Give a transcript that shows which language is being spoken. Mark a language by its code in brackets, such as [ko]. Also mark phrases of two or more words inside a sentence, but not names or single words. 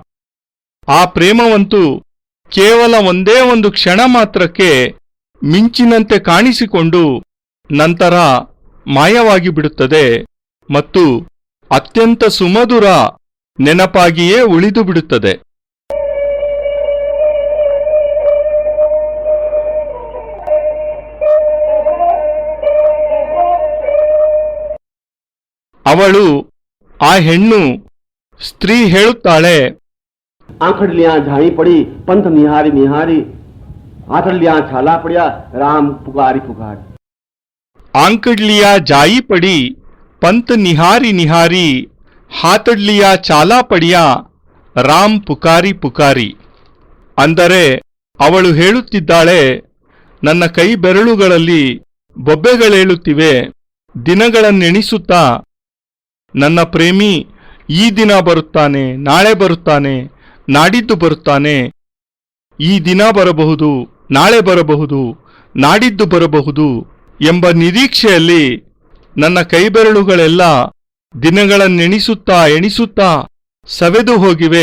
[kn] ಆ ಪ್ರೇಮವಂತೂ ಕೇವಲ ಒಂದೇ ಒಂದು ಕ್ಷಣ ಮಾತ್ರಕ್ಕೆ ಮಿಂಚಿನಂತೆ ಕಾಣಿಸಿಕೊಂಡು ನಂತರ ಮಾಯವಾಗಿ ಬಿಡುತ್ತದೆ ಮತ್ತು ಅತ್ಯಂತ ಸುಮಧುರ ನೆನಪಾಗಿಯೇ ಉಳಿದು ಬಿಡುತ್ತದೆ. ಅವಳು ಆ ಹೆಣ್ಣು ಸ್ತ್ರೀ ಹೇಳುತ್ತಾಳೆ, [raj] आंखड़लियां झाई पड़ी पंथ निहारी निहारी आठलियां छाला पड़िया राम पुकारी पुकारी आंकड़लिया जाई पड़ी पंथ निहारी निहारी हातಡ್ಲಿಯ चाला पड़िया राम पुकारी पुकारी. [kn] ಅಂದರೆ ಅವಳು ಹೇಳುತ್ತಿದ್ದಾಳೆ, ನನ್ನ ಕೈ ಬೆರಳುಗಳಲ್ಲಿ ಬೊಬ್ಬೆಗಳೇಳುತ್ತಿವೆ. ದಿನಗಳನ್ನೆಣಿಸುತ್ತಾ ನನ್ನ ಪ್ರೇಮಿ ಈ ದಿನ ಬರುತ್ತಾನೆ, ನಾಳೆ ಬರುತ್ತಾನೆ, ನಾಡಿದ್ದು ಬರುತ್ತಾನೆ, ಈ ದಿನ ಬರಬಹುದು, ನಾಳೆ ಬರಬಹುದು, ನಾಡಿದ್ದು ಬರಬಹುದು ಎಂಬ ನಿರೀಕ್ಷೆಯಲ್ಲಿ ನನ್ನ ಕೈಬೆರಳುಗಳೆಲ್ಲ ದಿನಗಳನ್ನೆಣಿಸುತ್ತಾ ಎಣಿಸುತ್ತಾ ಸವೆದು ಹೋಗಿವೆ.